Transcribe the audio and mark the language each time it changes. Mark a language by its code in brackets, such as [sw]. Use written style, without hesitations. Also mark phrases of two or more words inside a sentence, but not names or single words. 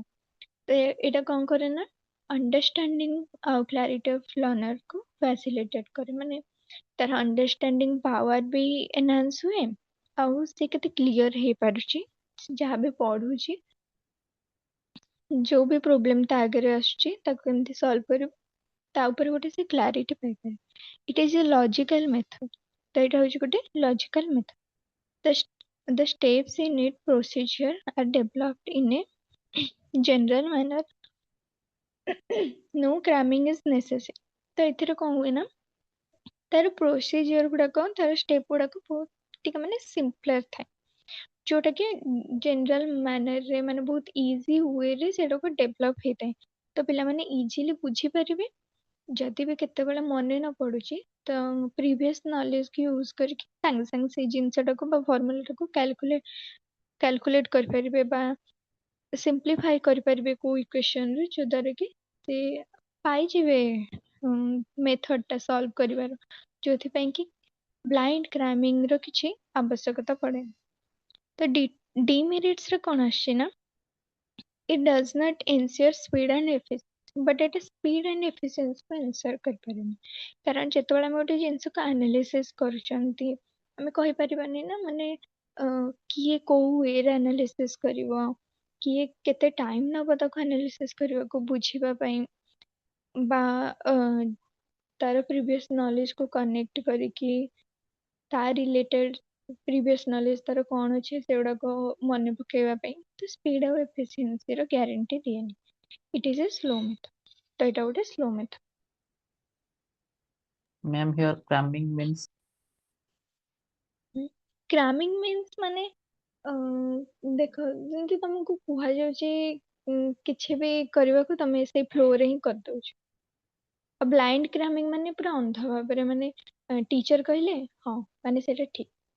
[or] ତ ଏଇଟା କଣ କରେ ନା ଅଣ୍ଡରଷ୍ଟାଣ୍ଡିଂ ଆଉ [en] clarity of learner [or] କୁ ଫ୍ୟାସିଲିଟେଟ କରେ ମାନେ ତାର [en] understanding power [or] ବି ଏନହାନ୍ସ ହୁଏ ଆଉ ସେ କେତେ କ୍ଲିୟର ହେଇପାରୁଛି ଯାହା ବି ପଢୁଛି ଯୋଉ ବି ପ୍ରୋବ୍ଲେମ ତା ଆଗରେ ଆସୁଛି ତାକୁ କେମିତି ସଲ୍ଭ କରିବ ତା ଉପରେ ଗୋଟେ ସେ କ୍ଲାରିଟି ପାଇପାରେ। [en] It is a logical method. [or] ତ ଏଇଟା ହଉଛି ଗୋଟେ [en] logical method. The steps in it procedure are developed in a general manner. No cramming is necessary। [or] ତ ଏଥିରେ କଣ ହୁଏ ନା ତାର ପ୍ରୋସିଜିଅର ଗୁଡାକ ତାର ଷ୍ଟେପ ଗୁଡାକ ବହୁତ ଟିକେ ମାନେ ସିମ୍ପଲର ଥାଏ ଯୋଉଟା କି [en] general manner [or] ମାନେ ବହୁତ [en] easy way [or] ସେଟାକୁ ଡେଭଲପ ହେଇଥାଏ ତ ପିଲାମାନେ ଇଜିଲି ବୁଝିପାରିବେ ଯଦି ବି କେତେବେଳେ ମନେ ନ ପଡୁଛି ତ [en] previous knowledge [or] କି ୟୁଜ କରିକି ସାଙ୍ଗେ ସାଙ୍ଗେ ସେଇ ଜିନିଷଟାକୁ ବା ଫର୍ମୁଲାଟାକୁ କ୍ୟାଲକୁଲେଟ କରିପାରିବେ ବା ସିମ୍ପ୍ଲିଫାଇ କରିପାରିବେ କୋଉ ଇକ୍ୱେସନରେ ଯୋଉଦ୍ୱାରା କି ସେ ପାଇଯିବେ ମେଥଡ ଟା ସଲ୍ଭ କରିବାର ଯୋଉଥିପାଇଁ କି [en] blind cramming [or] ର କିଛି ଆବଶ୍ୟକତା ପଡେ। ତ ଡିମେରିଟ୍ସ ରେ କଣ ଆସିଛି ନା, [en] it does not ensure speed and efficiency, but it is speed and efficiency को ensure କରିପାରେନି। [or] କାରଣ ଯେତେବେଳେ ଆମେ ଗୋଟେ ଜିନିଷକୁ ଆନାଲିସିସ୍ କରୁଛନ୍ତି, ଆମେ କହିପାରିବାନି ନା ମାନେ କିଏ କୋଉ ୱେରେ ଆନାଲିସିସ୍ କରିବ, କିଏ କେତେ ଟାଇମ୍ ନବ ତାକୁ ଆନାଲିସିସ୍ କରିବାକୁ, ବୁଝିବା ପାଇଁ, ବା ତାର [en] previous knowledge [or] କୁ କନେକ୍ଟ କରିକି ତା ରିଲେଟେଡ୍ [en] previous knowledge [or] ତାର କଣ ଅଛି ସେଗୁଡାକ ମନେ ପକେଇବା ପାଇଁ। ତ ସ୍ପିଡ୍ ଆଉ ଏଫିସିଏନ୍ସି ର ଗ୍ୟାରେଣ୍ଟି ଦିଏନି। [en] It is a slow method. [or] ତ ଏଇଟା ଗୋଟେ [en] slow method. Ma'am, here cramming means cramming means [or] ମାନେ ଦେଖ ଯେମିତି ତମକୁ କୁହାଯାଉଛି କିଛି ବି କରିବାକୁ ତମେ ସେଇ ଫ୍ଲୋରେ ହିଁ କରିଦଉଛ। ଆଉ [en] blind cramming [or] ମାନେ ପୁରା ଅନ୍ଧ ଭାବରେ ମାନେ ଟିଚର କହିଲେ ହଁ ମାନେ ସେଇଟା ଠିକ।